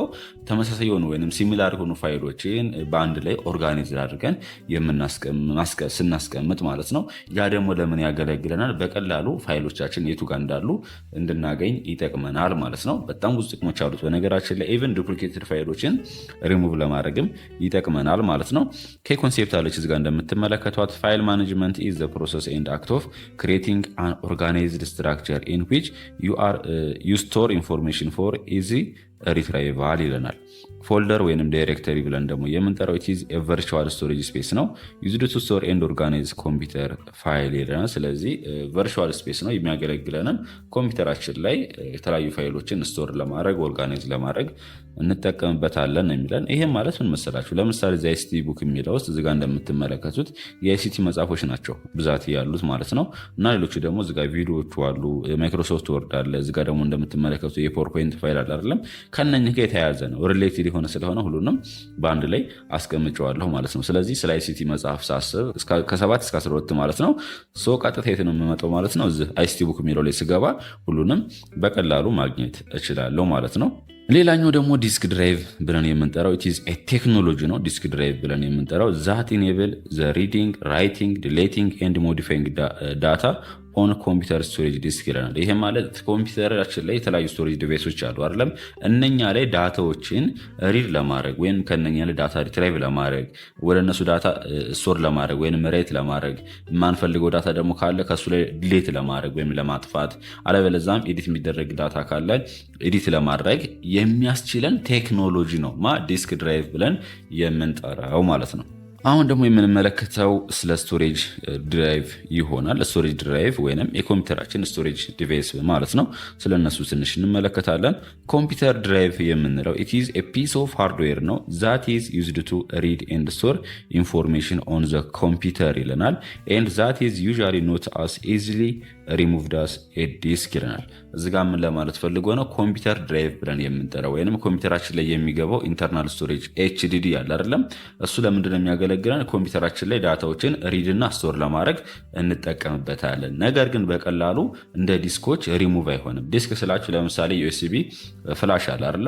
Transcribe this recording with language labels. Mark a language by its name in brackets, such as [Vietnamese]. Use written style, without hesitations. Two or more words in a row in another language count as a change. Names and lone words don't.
[Amharic] ተመሳሳይ የሆኑ ወይም ሲሚላር የሆኑ ፋይሎችን በአንድ ላይ ኦርጋናይዝ አድርገን ስናስቀምጥ ማለት ነው። ያ ደግሞ ለምን ያገለግለናል? በቀላሉ ፋይሎቻችን የቱ ጋር እንዳሉ እንድናገኝ ይጠቅመናል ማለት ነው። በጣም ብዙ ጥቅሞች አሉት በነገራችን ላይ። [English] even duplicated [Amharic] ፋይሎችን ሪሙቭ ለማድረግም ይጠቅመናል ማለት ነው። ከኮንሴፕት አለች እዚጋ እንደምትመለከቷት ፋይል [English] management is the process and act of creating an organized structure in which you store information for easy retrieval [Amharic] ይለናል። ፎልደር ወይንም ዳይሬክተሪ ብለን ደግሞ የምንጠራው [English] it is a virtual storage space [Amharic] ነው [English] used to store and organize computer file [Amharic] ይለናል። ስለዚህ [English] virtual space [Amharic] ነው የሚያገለግለንን ኮምፒውተራችን ላይ የተለያዩ ፋይሎችን ስቶር ለማድረግ ኦርጋናይዝ ለማድረግ እንጠቀምበታለን የሚለን። ይሄም ማለት ምን መሰላችሁ? ለምሳሌ እዚህ [English] ICT book [Amharic] የሚለው ውስጥ እዚህ ጋር እንደምትመለከቱት የICT መጽሐፎች ናቸው ብዛት ያሉት ማለት ነው። እና ሌሎቹ ደግሞ እዚህ ጋር ቪዲዮዎቹ አሉ፣ ማይክሮሶፍት ወርድ አለ፣ እዚህ ጋር ደግሞ እንደምትመለከቱት የፓወርፖይንት ፋይል አለ አይደለም። ከነኚህ ጋር የተያያዘ ነው፣ ሪሌትድ የሆነ ስለሆነ ሁሉንም በአንድ ላይ አስቀምጨዋለሁ ማለት ነው። ስለዚህ ስለ ICT መጽሐፍ ሳስብ ከ7 እስከ 12 ማለት ነው ቀጥታ የት ነው የምመጣው ማለት ነው? እዚህ [English] ICT book [Amharic] የሚለው ላይ ስገባ ሁሉንም በቀላሉ ማግኘት እችላለሁ ማለት ነው። ሌላኛው ደግሞ [English] disk drive [Amharic] ብለን የምንጠራው [English] it is a [Amharic] ቴክኖሎጂ ነው። [English] disk drive [Amharic] ብለን የምንጠራው [English] that enable the reading, writing, deleting and modifying data on computer storage disk [Amharic] ይለናል። ይሄ ማለት ኮምፒውተራችን ላይ የተለያዩ [English] storage devices [Amharic] አሉ አይደለም? እነኛ ላይ ዳታዎችን ሪድ ለማድረግ ወይም ከነኛ ላይ ዳታ ሪትራይቭ ለማድረግ ወደ እነሱ ዳታ ስቶር ለማድረግ ወይም ራይት ለማድረግ የማንፈልገው ዳታ ደግሞ ካለ ከሱ ላይ ዲሌት ለማድረግ ወይም ለማጥፋት አለበለዛም ኤዲት የሚደረግ ዳታ ካለ ኤዲት ለማድረግ የሚያስችለን ቴክኖሎጂ ነው [English] disk drive [Amharic] ብለን የምንጠራው ማለት ነው። አሁን ደግሞ የምንመለከተው ስለ [English] storage drive [Amharic] ይሆናል። [English] storage drive [Amharic] ወይንም የኮምፒውተራችን [English] storage device [Amharic] ማለት ነው። ስለነሱ ትንሽ እንመለከታለን። [English] computer drive [Amharic] የምንለው [English] it is a piece of hardware [Amharic] ነው [English] that is used to read and store information on the computer [Amharic] ይለናል [English] and that is usually not as easily removed as a disk [Amharic] ይለናል። እዚህ ጋር ምን ለማለት ፈልጎ ነው? [English] computer drive [Amharic] ብለን የምንጠራው ወይንም ኮምፒውተራችን ላይ የሚገባው [English] internal storage HDD [Amharic] ያለ አይደለም? እሱ ለምንድን ነው የሚያገለግለን? ኮምፒውተራችን ላይ ዳታዎችን ሪድ እና ስቶር ለማድረግ እንጠቀምበታለን። ነገር ግን በቀላሉ እንደ ዲስኮች ሪሙቭ አይሆንም። ዲስክ ስላችሁ ለምሳሌ [English] USB flash [Amharic] አለ አይደለም?